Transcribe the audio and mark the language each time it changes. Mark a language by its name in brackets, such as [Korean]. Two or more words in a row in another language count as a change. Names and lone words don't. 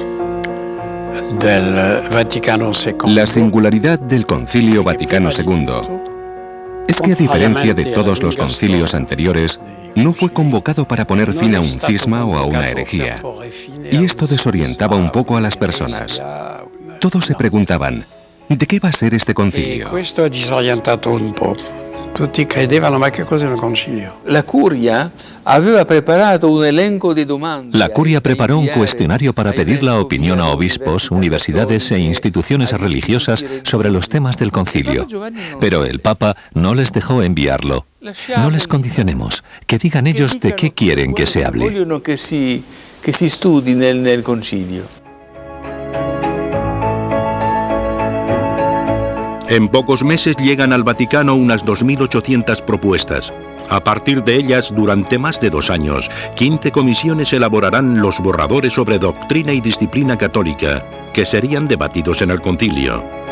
[Spanish] del Concilio Vaticano II es que, a diferencia de todos los concilios anteriores, no fue convocado para poner fin a un cisma o a una herejía. Y esto desorientaba un poco a las personas. Todos se preguntaban, ¿De qué va a ser este concilio? [Italian] Questo ha disorientato un po'. Tutti credevano, ma che cos'è un concilio? La curia aveva preparato un elenco di domande. [Spanish] La curia preparó un cuestionario para pedir la opinión a obispos, universidades e instituciones religiosas sobre los temas del concilio. Pero el Papa no les dejó enviarlo. No les condicionemos, que digan ellos de qué quieren que se hable. [Italian] Vogliono che si studi nel concilio. [Spanish] En pocos meses llegan al Vaticano unas 2.800 propuestas. A partir de ellas, durante más de 2 años, 15 comisiones elaborarán los borradores sobre doctrina y disciplina católica, que serían debatidos en el concilio.